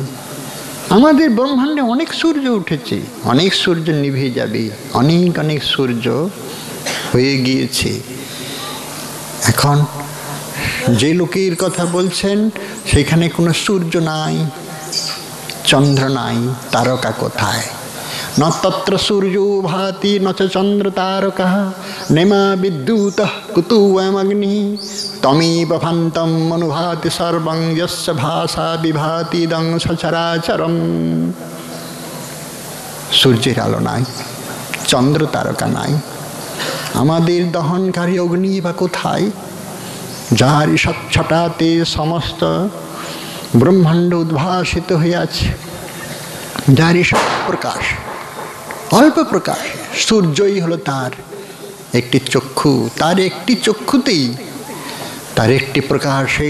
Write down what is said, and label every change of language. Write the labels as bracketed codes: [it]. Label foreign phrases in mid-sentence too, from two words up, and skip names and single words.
[bn] আমাদের ব্রহ্মাণ্ডে অনেক সূর্য উঠেছে, অনেক সূর্য নিভে যাবে, অনেক অনেক সূর্য হয়ে গিয়েছে। এখন যে লোকের কথা বলছেন, সেখানে কোনো সূর্য নাই, চন্দ্র নাই, তারকা কোথায়? [sa] न तत्र सूर्यो भाति न च चंद्र तारकः नेमा विद्युतः कुतुवमग्निः तमेव भान्तं अनुभाति सर्वं यस्य भाषा विभाति इदं सचराचरम्। [bn] সূর্যের আলো নাই, চন্দ্র তারকা নাই, আমাদের দহনকারী অগ্নি বা কোথায়? যার স্বচ্ছতাতে সমস্ত ব্রহ্মাণ্ড উদ্ভাসিত হইয়াছে, যার প্রকাশ, অল্প প্রকাশ, সূর্যই হলো তার একটি চক্ষু, তার একটি চক্ষুতেই তার একটি প্রকাশ।